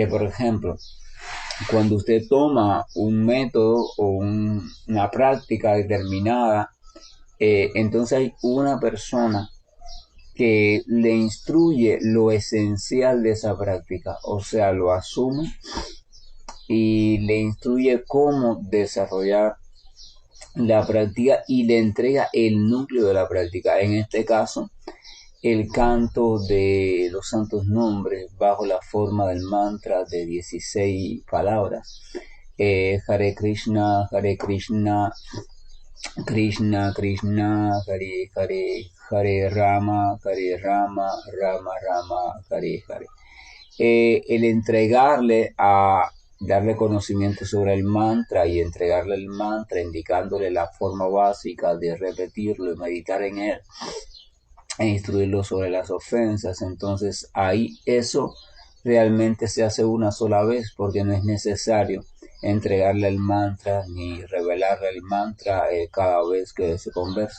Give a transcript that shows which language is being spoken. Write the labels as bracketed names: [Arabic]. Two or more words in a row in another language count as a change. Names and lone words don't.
[Spanish] por ejemplo, cuando usted toma un método o una práctica determinada, entonces hay una persona que le instruye lo esencial de esa práctica, o sea, lo asume y le instruye cómo desarrollar la práctica y le entrega el núcleo de la práctica. En este caso, el canto de los santos nombres bajo la forma del mantra de 16 palabras. [Sanskrit] हरे कृष्ण कृष्ण कृष्ण हरे हरे हरे राम राम राम हरे हरे. [Spanish] El entregarle darle conocimiento sobre el mantra y entregarle el mantra indicándole la forma básica de repetirlo y meditar en él e instruirlo sobre las ofensas. Entonces ahí eso realmente se hace una sola vez, porque no es necesario entregarle el mantra ni revelarle el mantra cada vez que se conversa.